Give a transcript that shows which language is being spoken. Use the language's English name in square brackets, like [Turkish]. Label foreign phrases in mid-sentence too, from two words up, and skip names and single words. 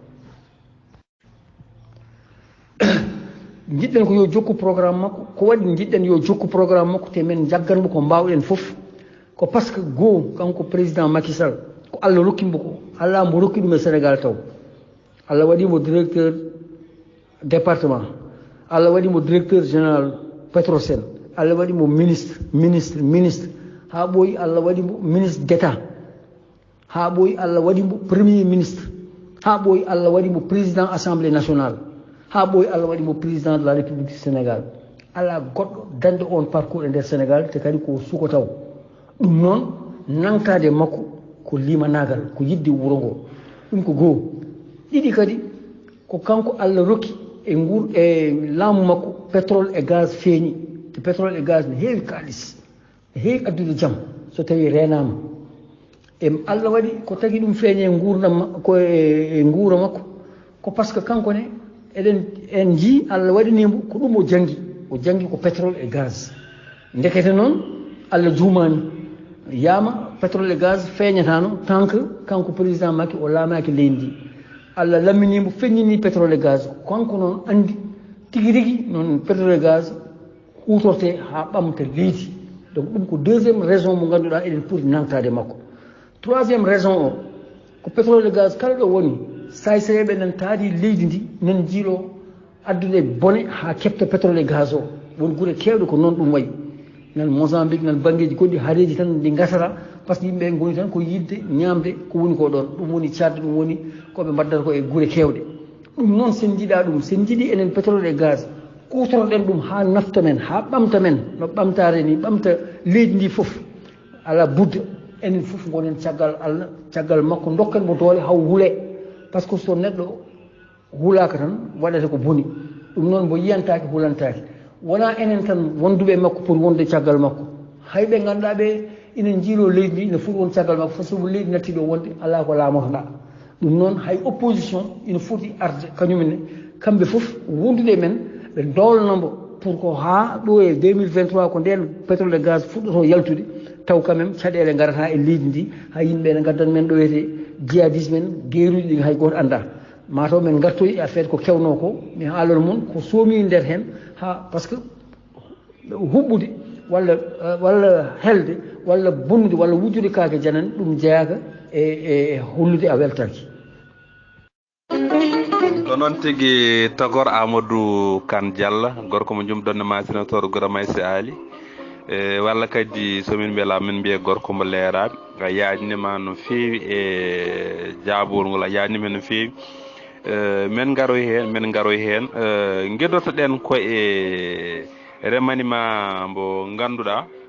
[Fula] jiɗɗen ko yo jokku programme makko ko waɗi jiɗɗen yo jokku programme makko te men jagganmo ko mbawɗen fof ko [French] par ce que [Fula] goo kanko président Macky Sall ko Allah rokkimo ko Allah mo rokki ɗum e Sénégal taw Allah waɗimo [French] directeur département [Fula] Allah waɗimo [French] directeur général [Fula] Petrosen Allah waɗimo ministre ha ɓooyi Allah waɗimo [French] ministre d'état [Fula] ha ɓooyi Allah waɗimo [French] premier ministre [Fula] ha ɓooyi Allah waɗimo [French] président assemblée nationale [Fula] ha ɓooyi Allah waɗimo [French] président de la république du Sénégal [Fula] ala goɗɗo dañde on parcours e nder Sénégal te kadi ko suko taw ɗum noon nantade makko ko limanagal ko yidde wuro ngo ɗum ko goo ɗiɗi kadi ko kanko Allah rokki e laamu makko [French] pétrole et gaz [Fula] feeñi te [French] pétrole et gaz [Fula] ne heewi kaalis ne heewi addude jaam so tawi renama e Allah waɗi ko tagi ɗum feeñe gurdam ko e guura makko ko [French] par ce que [Fula] kanko ne eɗen en jii Allah waɗinimo ko ɗum o janggi ko [French] pétrole et gaz [Fula] ndekete noon Allah juumani yama [French] pétrole et gaz [Fula] feeñatano [French] tant que [Fula] kanko président Macky o laamaki leydi ndi Allah lamminimo feññini [French] pétrole et gaz [Fula] kanko noon andi tigi rigui noon pétrole [French] et gaz [Fula] hutorte ha ɓamta leydi donc ɗum ko [French] deuxiéme raison [Fula] mo ganduɗa eɗen poti nantade makko [French] troisiéme raison [Fula] o ko [French] pétrole et gaz [Fula] kala ɗo woni saysayeɓe nan taadi leydi ndi nan jiiɗo addude bone ha kepta [French] pétrole et gaz [Fula] o won guure kewɗe ko noon ɗum wayi nan Mozambique nan banggueji goɗɗi haareji tan ɗi gasata [French] par ce que [Fula] yimɓe goni tan ko yidde ñamde ko woni ko ɗon ɗum woni cadde ɗum woni koɓe mbaddata ko e guure kewɗe ɗum noon sen jiiɗa ɗum sen jiiɗi enen [French] pétrole et gaz [Fula] kutoroɗen ɗum ha nafta men ha ɓamta men no ɓamtare ni ɓamta leydi ndi foof ala budda enen foof gonen caggal Allah caggal makko dokken mo doole haw huule [French] par ce que [Fula] so neɗɗo huulaka tan waɗata ko boni ɗum noon mbo yiyantaki hulantaki wona enen tan wonduɓe makko pour wonde caggal makko hayɓe ganduɗa ɓe ina jiilo leydi ndi ina foti won caggal makko [French] par ce que [Fula] so leydi natti ɗo wonde ala ko laamotoɗa ɗum noon hay opposition ina foti arde kañumenne kamɓe foof wondude men ɓe dolnombo pour ko ha ɗo e 2023 ko nden [French] pétrole et gaz [Fula] fuɗɗoto yaltude taw [French] quand même [Fula] caɗele garata e leydi ndi ha yimɓe ne gaddan men ɗo wiyete djihadisme en gueruji ɗi hay goto anda mataw men gartoyi affaire ko kewno ko mi haalano moon ko soomi nder hen ha [French] par ce que [Fula] huɓɓude walla helde walla bonnude walla wujjude kaake janane ɗum jeeyaka e hollude a weltaki ko noon tigi tagor Amadou Kane Diallo gorko mo jumɗonne masinator Gora Maysa Ali walla kadi somin mbiyala min mbiye gorko mo leeraɓe a yaajnima no feewi e jaabol ngol a yaajnima no feewi men garoy hen gueɗotoɗen koye remanimat mbo ganduɗa